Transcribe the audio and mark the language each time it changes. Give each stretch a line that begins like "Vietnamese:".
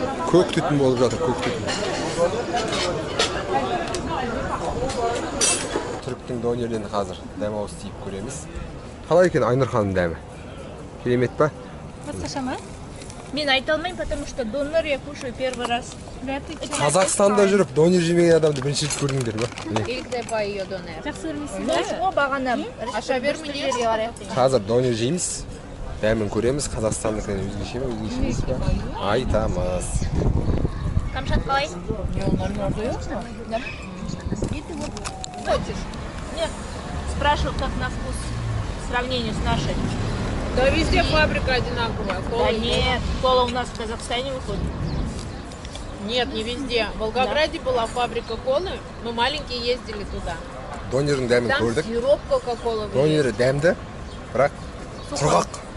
Kazakh: Көк түтін болып жатыр, көк түтін. Түріктің донерден қазір дәм ауыз тиіп көреміз. Қалай екен Айнұр ханым дәмі? Керемет па? Басқаша ма? Мен айта алмаймын,
Russian: потому что донор я кушаю первый раз.
Kazakh: Қазақстанда жүріп донер жемеген адамды бірінші рет көрдіңдер ме?
Turkish: İlk defa yiyor döner.
Kazakh: Жақсы көрмейсің бе? О, бағана. Аша бермей. Қазір донер жейміз. Дәмін көреміз. Қазақстандықпен өзгеше ме, өзгеше емес па? Айтамыз. Камшат қалай?
Turkish: Onların orada yok mu?
Russian: Хочешь? Нет. Спрашивал, как на вкус в сравнении с нашей. Да везде фабрика одинаковая. Да нет, кола у нас в Казахстане выходит. Нет, не везде. В Волгограде была фабрика колы. Мы маленькие ездили туда.
Kazakh: Донердің дәмін
Russian: Там
Kazakh: көрдік.
Russian: сироп кока-кола.
Kazakh: Донері дәмді, бірақ құрғақ.